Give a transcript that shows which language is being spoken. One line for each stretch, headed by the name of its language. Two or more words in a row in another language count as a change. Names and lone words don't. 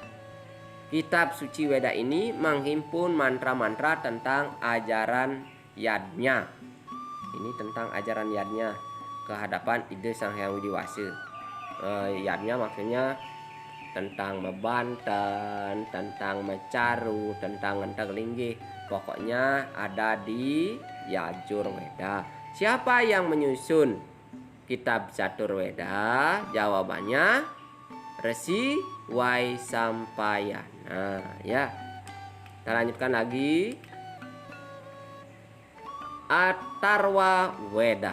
Indonesian: Kitab suci Weda ini menghimpun mantra-mantra tentang ajaran yadnya. Ini tentang ajaran yadnya ke hadapan ide Sang Hyang Widiwasa. Yadnya maksudnya tentang mebanten, tentang mecaru, tentang ngenteg linggih. Pokoknya ada di Yajurweda. Siapa yang menyusun kitab Caturweda? Jawabannya Resi Vaisampayana. Ya. Kita lanjutkan lagi. Atharwa Weda.